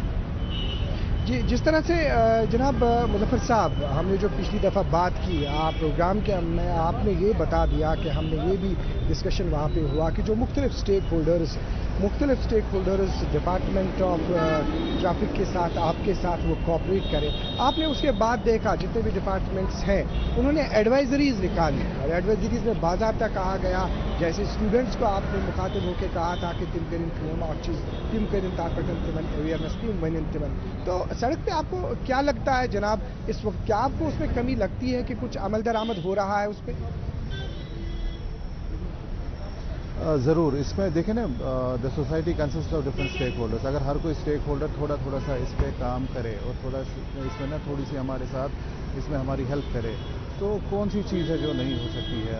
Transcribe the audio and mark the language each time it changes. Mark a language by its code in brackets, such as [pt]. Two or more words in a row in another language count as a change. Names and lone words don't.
[ur] جی جس طرح سے جناب مظفر صاحب ہم نے جو پچھلی دفعہ بات کی آپ پروگرام کے میں آپ نے یہ بتا دیا کہ ہم نے یہ بھی ڈسکشن وہاں پہ ہوا کہ جو مختلف [en] stakeholders department of traffic [ur] کے ساتھ آپ کے ساتھ وہ کوآپریٹ کریں. آپ نے اس کے بعد دیکھا جتنے بھی ڈپارٹمنٹس ہیں انہوں نے ایڈوائزریز نکالی اور ایڈوائزریز میں باضابطہ کہا گیا جیسے اسٹوڈنٹس کو آپ نے مخاطب ہو کے کہا تھا کہ تم کریں کلیم اور چیز تم کریں تاپٹن تمن اویئرنیس تم ونن تمن. تو سڑک پہ آپ کو کیا لگتا ہے جناب اس وقت کیا آپ کو اس میں کمی لگتی ہے کہ کچھ عمل درآمد ہو رہا ہے اس پہ؟ ضرور. اس میں دیکھیں نا [en] the society consist of different stakeholders. [ur] اگر ہر کوئی اسٹیک ہولڈر تھوڑا سا اس پہ کام کرے اور تھوڑا اس میں نا تھوڑی سی ہمارے ساتھ اس میں ہماری ہیلپ کرے تو کون سی چیز ہے جو نہیں ہو سکتی ہے.